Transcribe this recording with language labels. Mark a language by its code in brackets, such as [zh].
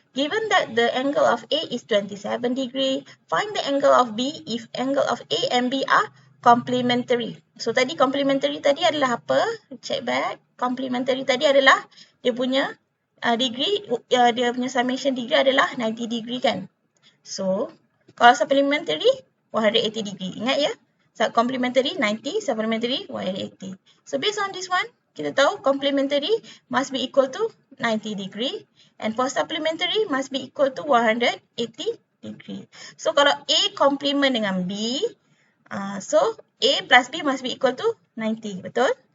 [en] Given that the angle of A is 27 degree, find the angle of B if angle of A and B are complementary. [ms] So tadi complementary tadi adalah apa? [en] Check back. [ms] Complementary tadi adalah dia punya degree, dia punya summation degree adalah 90 degree kan? So, kalau supplementary 180 degree. Ingat ya? [en] So, complementary 90, supplementary 180. So based on this one, [ms] kita tahu [en] complementary must be equal to 90 degree and for supplementary must be equal to 180 degree. So kalau A complement dengan B, so A plus B must be equal to 90, betul?